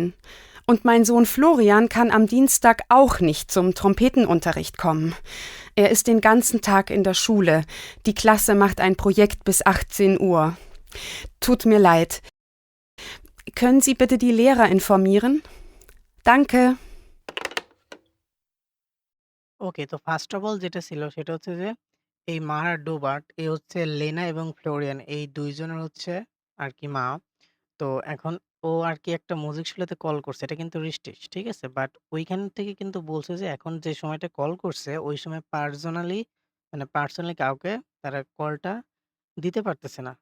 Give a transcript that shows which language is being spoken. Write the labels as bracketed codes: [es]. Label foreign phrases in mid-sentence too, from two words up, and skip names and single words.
[de] Und mein Sohn Florian kann am Dienstag auch nicht zum Trompetenunterricht kommen. Er ist den ganzen Tag in der Schule. Die Klasse macht ein Projekt bis 18 Uhr. Tut mir leid. Können Sie bitte die Lehrer informieren? Danke. [bn] ওকে, তো [en] first of all [bn] যেটা ছিল সেটা হচ্ছে যে এই মারা ডোবার্ট এ হচ্ছে লেনা এবং ফ্লোরিয়ান এই ২ জনের হচ্ছে আরকি মা। তো এখন ও আরকি একটা মিউজিক স্কুলেতে কল করছে। এটা কিন্তু রিস্ট্রিক্ট, ঠিক আছে? বাট ওইখান থেকে কিন্তু বলছে যে এখন যে সময়টা কল করছে ওই সময় পার্সোনালি কাউকে তারা কলটা দিতে পারতেছে না।